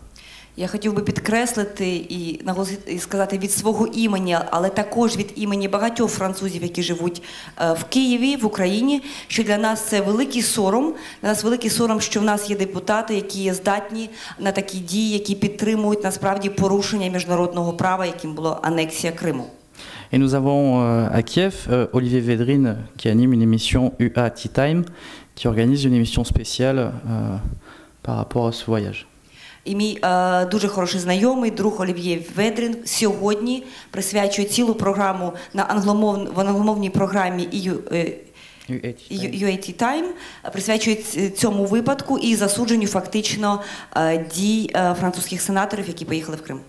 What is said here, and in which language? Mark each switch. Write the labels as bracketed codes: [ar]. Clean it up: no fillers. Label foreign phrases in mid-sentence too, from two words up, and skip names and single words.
[uk] Я хотів би підкреслити і сказати від свого імені, але також від імені багатьох французів, які живуть в Києві, в Україні, що для нас це великий сором. Для нас великий сором, що в нас є депутати, які є здатні на такі дії, які підтримують насправді порушення міжнародного права, яким була анексія Криму. [fr] Et nous avons à Kiev Olivier Védrine qui anime une émission UA Tea Time, qui organise une émission spéciale par rapport à ce voyage. [uk] І мій дуже хороший знайомий, друг Олів'є Ведрін, сьогодні присвячує цілу програму в англомовній програмі UA Time, присвячує цьому випадку і засудженню фактично дій французьких сенаторів, які поїхали в Крим.